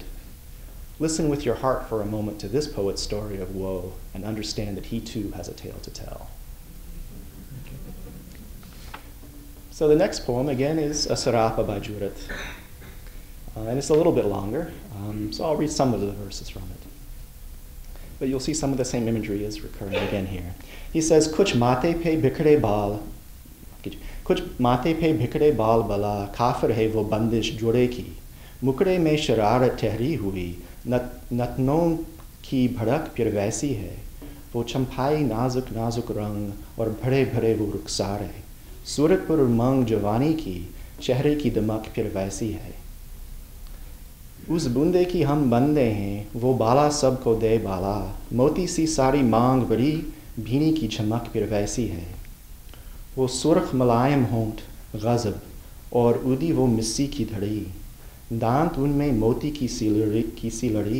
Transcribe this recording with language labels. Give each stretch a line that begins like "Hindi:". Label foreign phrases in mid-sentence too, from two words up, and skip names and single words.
English: Listen with your heart for a moment to this poet's story of woe and understand that he too has a tale to tell. So the next poem, again, is a sarapa by Jurat. And it's a little bit longer, so I'll read some of the verses from it. But you'll see some of the same imagery is recurring again here. He says,
Urdu: کچھ ماتھے پہ بکھرے بال، کچھ ماتھے پہ بکھرے بال بالا، کافر ہے وہ بندش جوڑے کی، مکھڑے میں شرارت ٹھہری ہوئی، نتھنوں کی بھڑک پھر ویسی ہے، وہ چمپئی نازک نازک رنگ، اور بھرے بھرے وہ رخسارے، صورت پر امنگ جوانی کی، چہرے کی دمک پھر ویسی ہے. اس بوندے کی ہم بندے ہیں وہ بالا سب کو دے بالا موتی سی ساری مانگ بڑی بھینی کی جھمک پھر ویسی ہے وہ سرخ ملائم ہونٹ غضب اور اودی وہ مسی کی دھڑی دانت ان میں موتی کی سی لڑی